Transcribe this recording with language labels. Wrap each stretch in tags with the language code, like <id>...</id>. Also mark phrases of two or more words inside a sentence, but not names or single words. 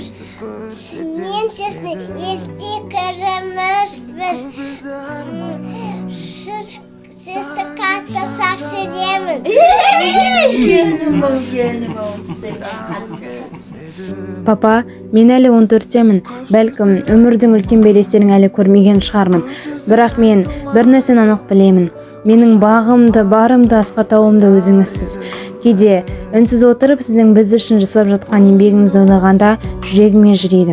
<uz>Men sizni esli ko'ramiz biz. Sizni katta saqlayman.</uz> <kk>Papa, men әлі 14-темін. Бәлкім, өмірдің үлкен белестерін әлі көрмеген шығармын. Бірақ мен бір нәрсені анық білемін. Менің бағымды, барымды, асқар тауымды өзіңізсіз. Кейде үнсіз отырып, сіздің біз үшін жасап жатқан еңбегіңізді ойлағанда жүрегіме жүреді.</kk>